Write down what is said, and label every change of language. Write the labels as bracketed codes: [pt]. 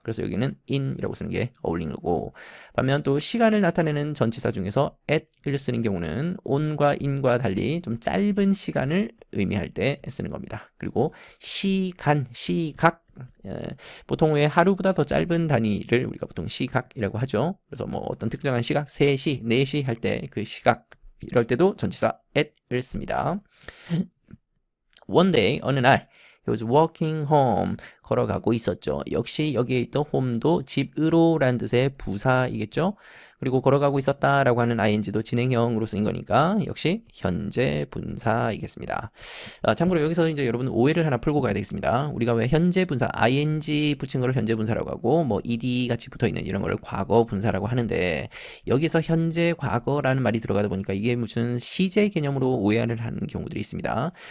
[ko] 그래서 여기는 in이라고 쓰는 게 어울리는 거고 반면 또 시간을 나타내는 전치사 중에서 at을 쓰는 경우는 on과 in과 달리 좀 짧은 시간을 의미할 때 쓰는 겁니다. 그리고 시간, 시각 보통 왜 하루보다 더 짧은 단위를 우리가 보통 시각이라고 하죠. 그래서 뭐 어떤 특정한 시각 3시, 4시 할 때 그 시각 이럴 때도 전치사 at을 씁니다. [en] One day, [ko] 어느 날 [en] He was walking home. [ko] 걸어가고 있었죠. 역시 여기에 있던 home도 집으로 라는 뜻의 부사이겠죠. 그리고 걸어가고 있었다라고 하는 ing도 진행형으로 쓰인 거니까 역시 현재 분사이겠습니다. 참고로 여기서 이제 여러분 오해를 하나 풀고 가야 되겠습니다. 우리가 왜 현재 분사 ing 붙인 거를 현재 분사라고 하고 뭐 ed 같이 붙어 있는 이런 거를 과거 분사라고 하는데 여기서 현재 과거라는 말이 들어가다 보니까 이게 무슨 시제 개념으로 오해를 하는 경우들이 있습니다.